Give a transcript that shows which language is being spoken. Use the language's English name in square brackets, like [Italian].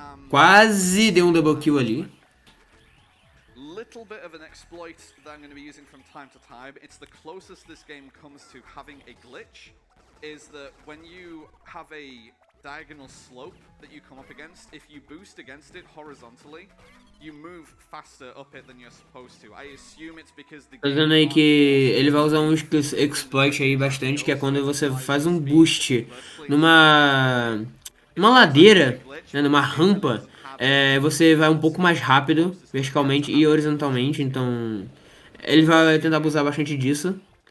[Portuguese] Quase deu um double kill ali. [English] Little bit of an exploit that I'm going to be using from time to time. It's the closest this game comes to having a glitch. Is that when you have a diagonal slope that you come up against, if you boost against it horizontally, you move faster up it than you're supposed to. I assume it's because the [Portuguese] Tô dizendo aí que ele vai usar um exploit aí bastante, que é quando você faz um boost numa ladeira, né, numa rampa, você vai um pouco mais rápido, verticalmente e horizontalmente, então ele vai tentar abusar bastante disso.